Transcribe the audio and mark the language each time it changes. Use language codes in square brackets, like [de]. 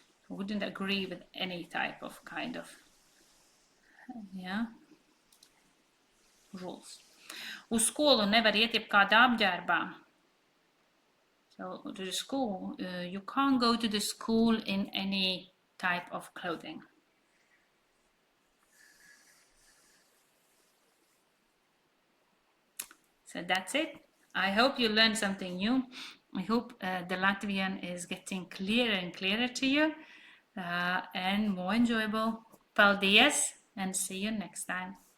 [en] I wouldn't agree with any type of kind of, rules. [lv] Uz skolu nevar iet jebkādā apģērbā. [en] So to the school, you can't go to the school in any type of clothing. So that's it. I hope you learned something new. I hope the Latvian is getting clearer and clearer to you and more enjoyable. Paldies and see you next time.